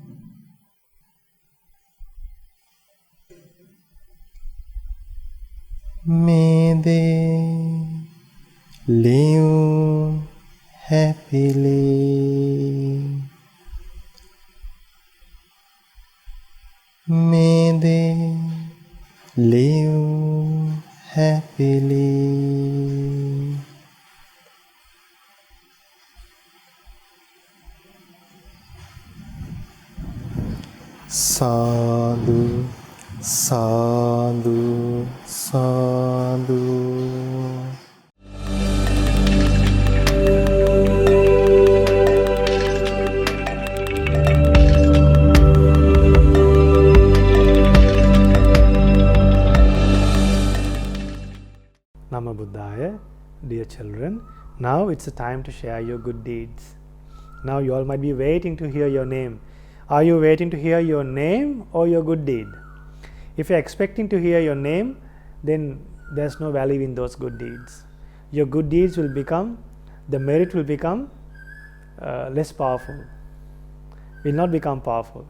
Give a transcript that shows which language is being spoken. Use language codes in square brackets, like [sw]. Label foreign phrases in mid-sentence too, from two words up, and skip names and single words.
[en] May they live happily. May they live happily. [pi] Sadhu, sadhu, sadhu. Namo Buddhaya, [en] dear children. Now it's the time to share your good deeds. Now you all might be waiting to hear your name. Are you waiting to hear your name or your good deed? If you're expecting to hear your name, then there's no value in those good deeds. Your good deeds will become, the merit will become less powerful, will not become powerful.